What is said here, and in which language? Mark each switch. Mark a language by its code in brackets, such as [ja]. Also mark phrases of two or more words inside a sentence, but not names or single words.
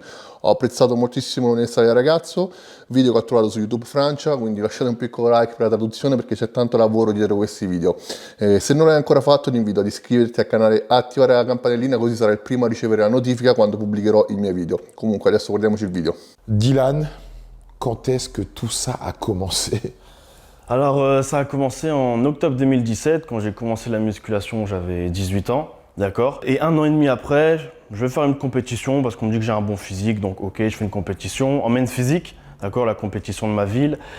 [it] Ho apprezzato moltissimo l'onestà del ragazzo, video che ho trovato su YouTube Francia, quindi lasciate un piccolo like per la traduzione perché c'è tanto lavoro dietro questi video. Se non l'hai ancora fatto ti invito ad iscriverti al canale, attivare la campanellina così sarai il primo a ricevere la notifica quando pubblicherò i miei video. Comunque adesso guardiamoci il video. [fr] Dylan, quand est-ce que tout ça a commencé? Alors ça a commencé en octobre 2017, quand j'ai commencé la musculation, j'avais 18 ans, d'accord. Et un an et demi après, je vais faire une compétition parce qu'on me dit que j'ai un bon physique, donc ok, je fais une compétition en main physique, d'accord, la compétition de ma ville.